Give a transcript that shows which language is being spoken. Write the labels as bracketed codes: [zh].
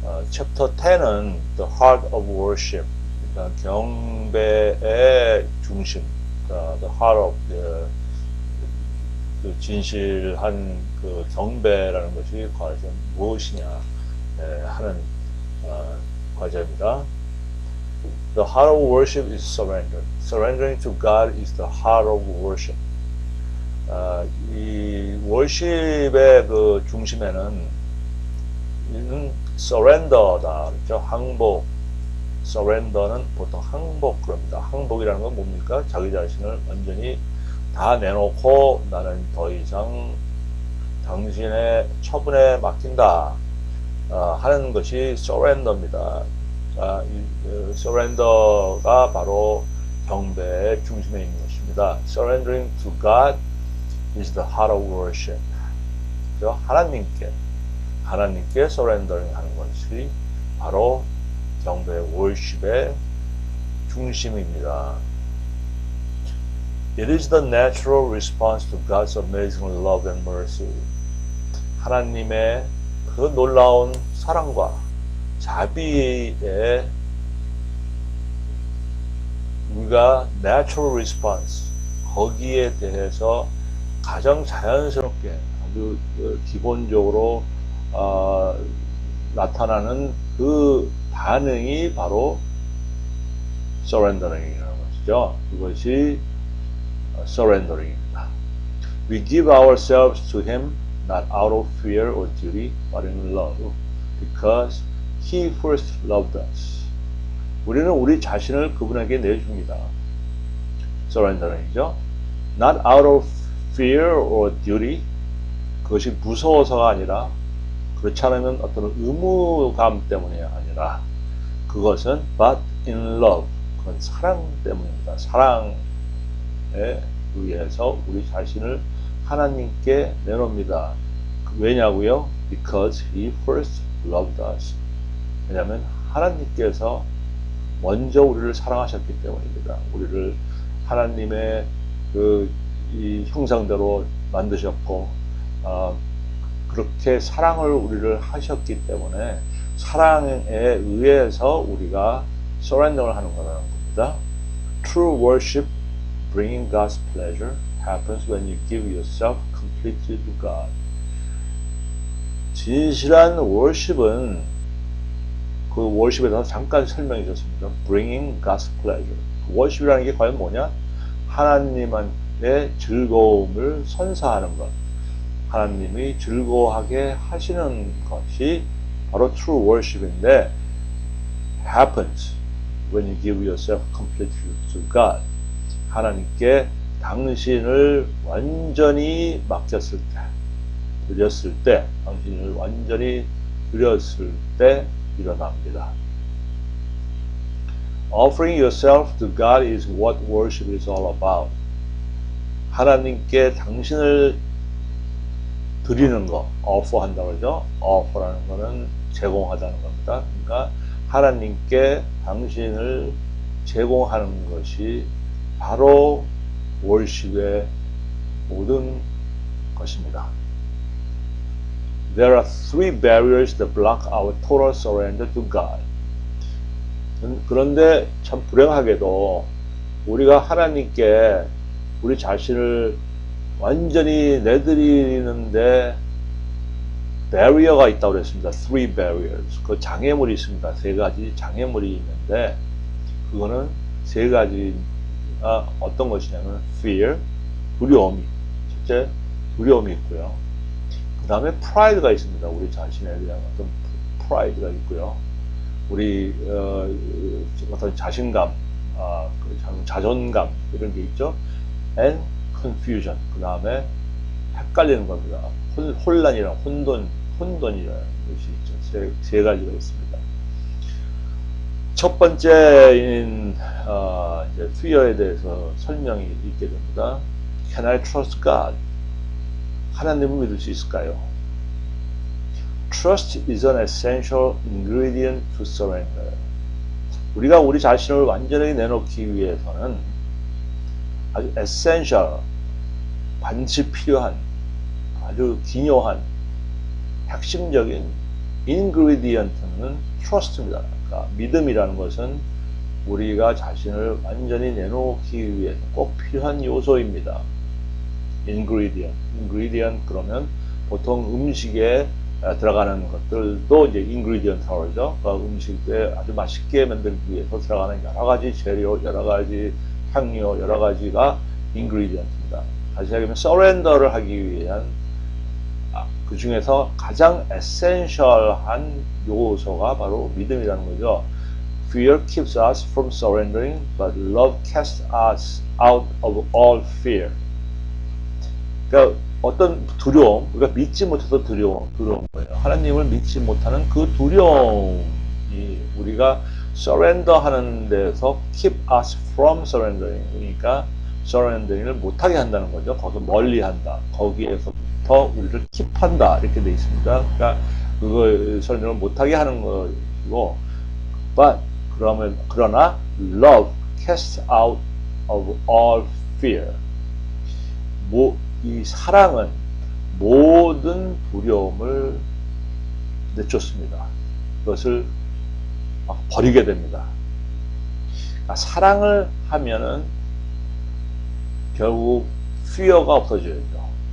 [ko] Chapter 10은 [en] The Heart of Worship, [ko] 그러니까 경배의 중심, 그러니까 [en] The Heart of [ko] 그 진실한 그 경배라는 것이 과연 무엇이냐 하는 과제입니다. [en] The heart of worship is surrender. Surrendering to God is the heart of worship. [ko] 이 worship의 그 중심에는 surrender다, 그렇죠? 항복. surrender는 보통 항복 그럽니다. 항복이라는 건 뭡니까? 자기 자신을 완전히 다 내놓고 나는 더 이상 당신의 처분에 맡긴다 하는 것이 surrender입니다. 이 surrender가 바로 경배의 중심에 있는 것입니다. [en] Surrendering to God is the heart of worship. [ko] 하나님께 surrendering 하는 것이 바로 경배의 worship의 중심입니다. [en] It is the natural response to God's amazing love and mercy. [ko] 하나님의 그 놀라운 사랑과 자비에 우리가 [en] natural response, [ko] 거기에 대해서 가장 자연스럽게 아주 기본적으로 나타나는 그 반응이 바로 surrendering이라는 것이죠. 그것이 surrendering입니다. [en] We give ourselves to Him not out of fear or duty, but in love, because He first loved us. [ko] 우리는 우리 자신을 그분에게 내줍니다. surrendering이죠. [en] Not out of fear or duty, [ko] 그것이 무서워서가 아니라 그렇지 않으면 어떤 의무감 때문이 아니라 그것은 [en] but in love, [ko] 그건 사랑 때문입니다. 사랑에 의해서 우리 자신을 하나님께 내놓습니다. 왜냐고요? [en] Because He first loved us. [ko] 왜냐하면 하나님께서 먼저 우리를 사랑하셨기 때문입니다. 우리를 하나님의 이 형상대로 만드셨고 그렇게 사랑을 우리를 하셨기 때문에 사랑에 의해서 우리가 surrender를 하는 거라는 겁니다. [en] True worship, bringing God's pleasure, happens when you give yourself completely to God. [ko] 진실한 worship은 그 worship에 대해서 잠깐 설명해 줬습니다. [en] Bringing God's pleasure. [ko] worship이라는 게 과연 뭐냐? 하나님의 즐거움을 선사하는 것. 하나님이 즐거워하게 하시는 것이 바로 true worship인데 [en] happens when you give yourself completely to God. [ko] 하나님께 당신을 완전히 맡겼을 때, 드렸을 때, 당신을 완전히 드렸을 때 일어납니다. [en] Offering yourself to God is what worship is all about. [ko] 하나님께 당신을 드리는 거, offer 한다고 그러죠. offer라는 거는 제공하다는 겁니다. 그러니까 하나님께 당신을 제공하는 것이 바로 worship의 모든 것입니다. [en] There are three barriers that block our total surrender to God. [ko] 그런데 참 불행하게도 우리가 하나님께 우리 자신을 완전히 내드리는데 barrier가 있다고 그랬습니다. [en] Three barriers. [ko] 그 장애물이 있습니다. 세 가지 장애물이 있는데 그거는 세 가지가 어떤 것이냐면 fear, 두려움이 첫째 두려움이 있고요. 그 다음에 pride가 있습니다. 우리 자신에 대한 어떤 pride가 있고요. 우리 어떤 자신감, 자존감 이런 게 있죠. [en] And confusion. [ko] 그 다음에 헷갈리는 겁니다. 혼란이랑 혼돈이라는 것이 있죠. 세 가지가 있습니다. 첫 번째인 이제 fear에 대해서 설명이 있게 됩니다. [en] Can I trust God? [ko] 하나님을 믿을 수 있을까요? [en] Trust is an essential ingredient to surrender. [ko] 우리가 우리 자신을 완전히 내놓기 위해서는 아주 essential, 반드시 필요한, 아주 기묘한, 핵심적인 ingredient는 trust입니다. 그러니까 믿음이라는 것은 우리가 자신을 완전히 내놓기 위해서 꼭 필요한 요소입니다. ingredient 그러면 보통 음식에 들어가는 것들도 이제 ingredient라고 그러죠. 그러니까 음식에 아주 맛있게 만들기 위해서 들어가는 여러 가지 재료, 여러 가지 향료, 여러 가지가 ingredient입니다. 다시 얘기하면 surrender를 하기 위한 그 중에서 가장 essential한 요소가 바로 믿음이라는 거죠. [en] Fear keeps us from surrendering, but love casts us out of all fear. [ko] 그러니까 어떤 두려움, 우리가 믿지 못해서 두려운 거예요. 하나님을 믿지 못하는 그 두려움이 우리가 surrender 하는 데서 [en] keep us from surrendering. [ko] 그러니까 surrendering을 못하게 한다는 거죠. 거기서 멀리 한다. 거기에서부터 우리를 keep한다. 이렇게 돼 있습니다. 그러니까 그걸 surrender를 못하게 하는 거고, but 그러나 [en] love casts out of all fear. [ko] 이 사랑은 모든 두려움을 내쫓습니다. 그것을 버리게 됩니다. 그러니까 사랑을 하면은 결국 fear가 없어져야죠.